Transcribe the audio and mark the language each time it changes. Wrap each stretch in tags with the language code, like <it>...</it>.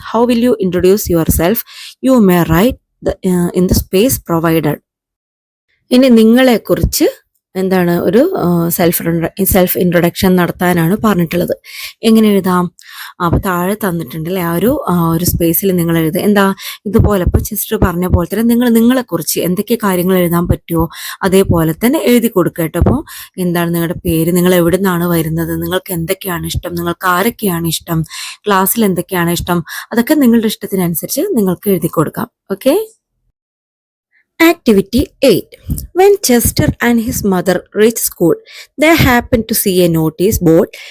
<en>How will you introduce yourself? You may write in the space provided.</en> <ml>ഇനി നിങ്ങളെക്കുറിച്ച് എന്താണ് ഒരു സെൽഫ് ഇൻട്രൊഡക്ഷൻ നടത്താനാണ് പറഞ്ഞിട്ടുള്ളത്. എങ്ങനെ എഴുതാം? അപ്പോൾ താഴെ തന്നിട്ടുണ്ട് അല്ലേ, ഒരു സ്പേസിൽ നിങ്ങൾ എഴുതുക. എന്താ ഇതുപോലെ ഇപ്പോൾ സിസ്റ്റർ പറഞ്ഞ പോലെ തന്നെ നിങ്ങളെക്കുറിച്ച് എന്തൊക്കെ കാര്യങ്ങൾ എഴുതാൻ പറ്റുമോ അതേപോലെ തന്നെ എഴുതി കൊടുക്കുക കേട്ടോ. അപ്പോൾ എന്താണ് നിങ്ങളുടെ പേര്, നിങ്ങൾ എവിടെ നിന്നാണ് വരുന്നത്, നിങ്ങൾക്ക് എന്തൊക്കെയാണ് ഇഷ്ടം, നിങ്ങൾക്ക് ആരൊക്കെയാണ് ഇഷ്ടം, ക്ലാസ്സിൽ എന്തൊക്കെയാണ് ഇഷ്ടം, അതൊക്കെ നിങ്ങളുടെ ഇഷ്ടത്തിനനുസരിച്ച് നിങ്ങൾക്ക് എഴുതി കൊടുക്കാം.</ml> <en>Okay. Activity 8. When Chester and his mother reach school, they happen to see a notice board.</en>